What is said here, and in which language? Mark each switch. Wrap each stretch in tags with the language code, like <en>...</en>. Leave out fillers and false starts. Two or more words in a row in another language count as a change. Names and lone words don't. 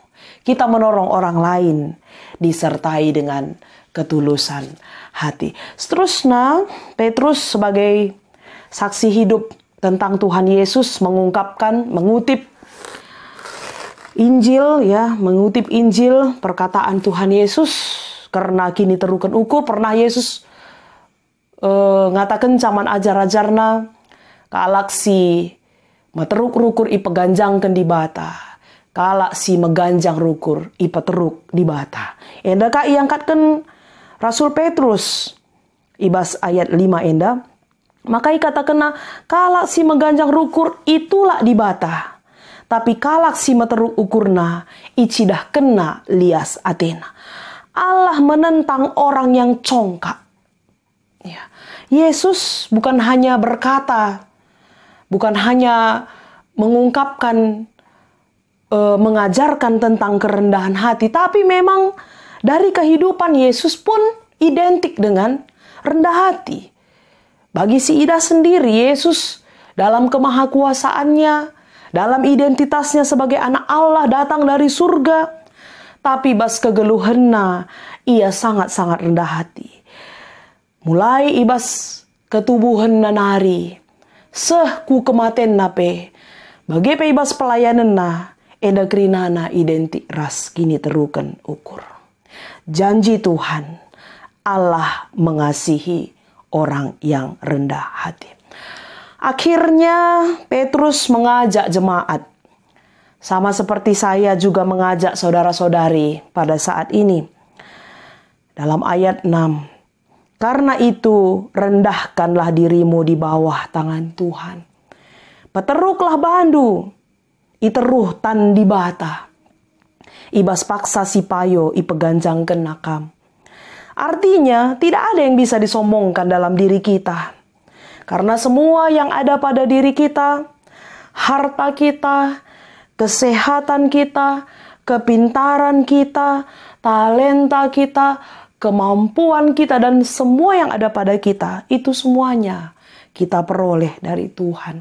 <id>Kita menolong orang lain disertai dengan ketulusan hati. Seterusnya, Petrus sebagai saksi hidup tentang Tuhan Yesus mengutip Injil mengutip Injil perkataan Tuhan Yesus</id> <btx>karena kini terukan ukur pernah Yesus ngatakan caman ajar-ajarna kalaksi materuk rukur ipeganjangkan di bata. Kala si meganjang rukur ipa teruk di bata. Enda ka iangkatkan Rasul Petrus ibas ayat 5 enda. Maka kata kena kalak si meganjang rukur itulah di bata. Tapi kalak si meteruk ukurna icidah kena lias atena.</btx> <id>Allah menentang orang yang congkak. Ya. Yesus bukan hanya berkata, bukan hanya mengungkapkan, mengajarkan tentang kerendahan hati, tapi memang dari kehidupan Yesus pun identik dengan rendah hati. Bagi si Ida sendiri, Yesus dalam kemahakuasaannya, dalam identitasnya sebagai anak Allah datang dari surga, tapi</id> <btx>bas kegeluhenna,</btx> <id>ia sangat-sangat rendah hati.</id> <btx>Mulai ibas ketubuhan nanari, seh ku kematen nape, bagi pe ibas pelayanan na, eda krinana identik ras kini terukan ukur.</btx> <id>Janji Tuhan, Allah mengasihi orang yang rendah hati. Akhirnya Petrus mengajak jemaat. Sama seperti saya juga mengajak saudara-saudari pada saat ini. Dalam ayat 6. Karena itu rendahkanlah dirimu di bawah tangan Tuhan.</id> <btx>Peteruklah bandu. Iteruh tan di bata. Ibas paksa si payo ipeganjang kenakam.</btx> <id>Artinya tidak ada yang bisa disombongkan dalam diri kita. Karena semua yang ada pada diri kita, harta kita, kesehatan kita, kepintaran kita, talenta kita, kemampuan kita, dan semua yang ada pada kita, itu semuanya kita peroleh dari Tuhan.</id>